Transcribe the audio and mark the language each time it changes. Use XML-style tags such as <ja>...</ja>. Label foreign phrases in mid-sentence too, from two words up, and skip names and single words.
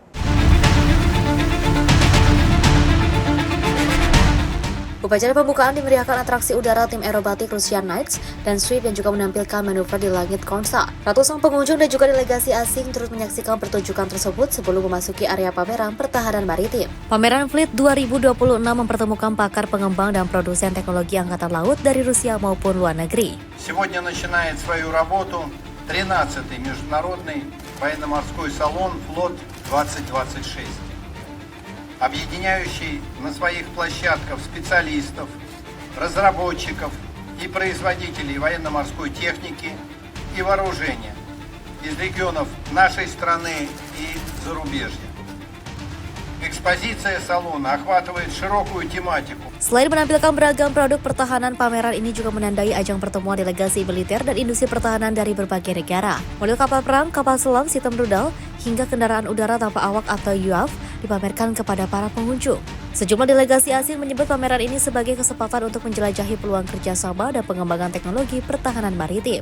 <id>Upacara pembukaan dimeriahkan atraksi udara tim aerobatik Russian Knights dan Sweep yang juga menampilkan manuver di langit Konsa. Ratusan pengunjung dan juga delegasi asing turut menyaksikan pertunjukan tersebut sebelum memasuki area pameran pertahanan maritim. Pameran Fleet 2026 mempertemukan pakar pengembang dan produsen teknologi angkatan laut dari Rusia maupun luar negeri.</id> <ru>Сегодня начинает свою работу 13-й международный военно-морской салон «Флот 2026». Объединяющий на своих площадках специалистов, разработчиков и производителей военно-морской техники и вооружения из регионов нашей страны и зарубежья. Экспозиция салона охватывает широкую тематику.</ru> <id>Selain menampilkan beragam produk pertahanan, pameran ini juga menandai ajang pertemuan delegasi militer dan industri pertahanan dari berbagai negara. Model kapal perang, kapal selam, sistem rudal, hingga kendaraan udara tanpa awak atau UAV dipamerkan kepada para pengunjung. Sejumlah delegasi asing menyebut pameran ini sebagai kesempatan untuk menjelajahi peluang kerjasama dan pengembangan teknologi pertahanan maritim.</id>